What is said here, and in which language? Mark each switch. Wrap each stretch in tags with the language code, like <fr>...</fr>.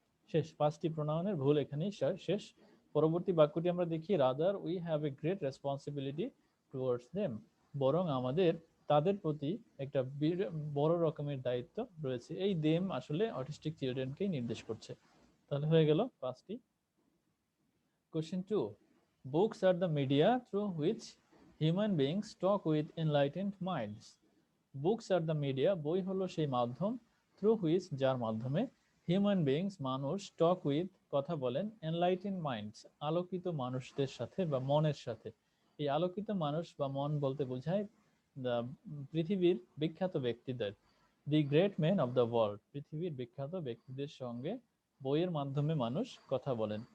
<bn>শেষ, 5টি প্রোনাউনের ভুল এখানেই শেষ। পরবর্তী বাক্যটি আমরা দেখি,</bn> <en>rather we have a great responsibility towards them,</en> <bn>বরং আমাদের তাদের প্রতি একটা বড় রকমের দায়িত্ব রয়েছে। এই দেম আসলে অটিস্টিক চিলড্রেনকেই নির্দেশ করছে। তাহলে হয়ে গেল 5টি।</bn> <en>Question 2. Books are the media through which human beings talk with enlightened minds. Books are the media,</en> <bn>বই হলো সেই মাধ্যম,</bn> <en>through which</en> <bn>যার মাধ্যমে</bn> <en>human beings</en> <bn>মানুষ</bn> <en>talk with</en> <bn>কথা বলেন</bn> <en>enlightened minds</en> <bn>আলোকিত মানুষদের সাথে বা মনের সাথে। এই আলোকিত মানুষ বা মন বলতে বোঝায় পৃথিবীর বিখ্যাত ব্যক্তিদের,</bn> <en>the great man of the world,</en> <bn>পৃথিবীর বিখ্যাত ব্যক্তিদের সঙ্গে বইয়ের মাধ্যমে মানুষ কথা বলেন।</bn>